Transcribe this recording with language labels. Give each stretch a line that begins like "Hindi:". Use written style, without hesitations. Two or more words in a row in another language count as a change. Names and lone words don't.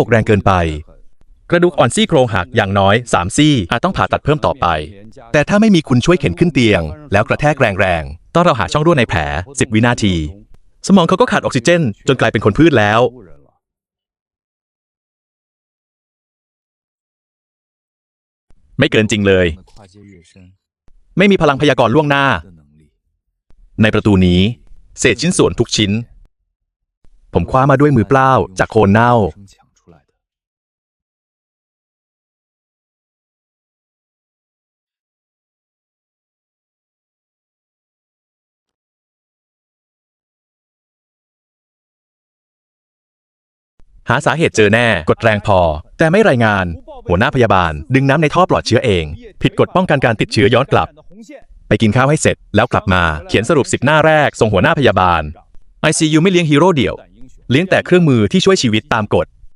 Thai: อกแรงเกินไป กระดูกอ่อนซี่โครงหักอย่างน้อย 3 ซี่อาจต้องผ่าตัดเพิ่มต่อไป แต่ถ้าไม่มีคุณช่วยเข็นขึ้นเตียง แล้วกระแทกแรงๆ ต้องเราหาช่องรั่วในแผล 10 วินาที สมองเขาก็ขาดออกซิเจนจนกลายเป็นคนพืชแล้ว
Chinese: 误人了。
Thai: ไม่เกินจริงเลย
Chinese: 的跨界越深
Thai: ไม่มีพลังพยากรณ์ล่วงหน้า
Chinese: 的能力，
Thai: ในประตูนี้ เศษชิ้นส่วนทุกชิ้น ผมคว้ามาด้วยมือเปล่าจากโคนเน่า
Chinese: 生抢出来的。
Thai: หาสาเหตุเจอแน่ กดแรงพอ แต่ไม่รายงาน หัวหน้าพยาบาล ดึงน้ำในท่อปลอดเชื้อเอง ผิดกฎป้องกันการติดเชื้อย้อนกลับ ไปกินข้าวให้เสร็จแล้วกลับมา เขียนสรุป10 หน้าแรกส่งหัวหน้าพยาบาล ICU ไม่เลี้ยงฮีโร่เดี่ยว เลี้ยงแต่เครื่องมือที่ช่วยชีวิตตามกฎ